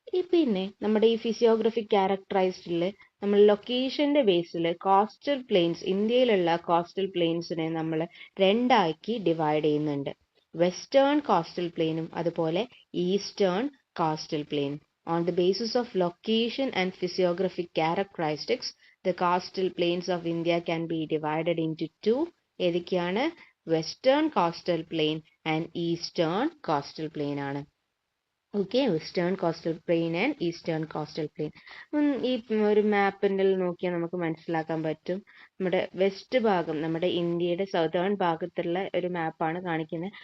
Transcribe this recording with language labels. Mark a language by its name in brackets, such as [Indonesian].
[Malayalam] പിന്നെ നമ്മുടെ ഈ ഫിസിയോഗ്രഫിക് ക്യാരക്ടറൈസ്ഡിൽ നമ്മൾ ലൊക്കേഷന്റെ ബേസിൽ കോസ്റ്റൽ പ്ലെയിൻസ്, ഇന്ത്യയിലുള്ള കോസ്റ്റൽ പ്ലെയിൻസിനെ നമ്മൾ 2 ഡിവൈഡ് ചെയ്യുന്നുണ്ട്. വെസ്റ്റേൺ കോസ്റ്റൽ പ്ലെയിനും അതുപോലെ eastern coastal plain. [English] On the basis of location and physiographic characteristics, the coastal plains of India can be divided into 2. [Malayalam] ഏതൊക്കെയാണ്? Western coastal plain and eastern coastal plain ആണ്. Okay, western coastal plain and eastern coastal plain. ഈ ഒരു മാപ്പിൻ്റെ നോക്കിയാൽ നമുക്ക് മനസ്സിലാക്കാൻ പറ്റും. നമ്മുടെ west ഭാഗം, നമ്മുടെ ഇന്ത്യയുടെ സൗതേൺ ഭാഗത്തുള്ള ഒരു മാപ്പാണ് കാണിക്കുന്നത്.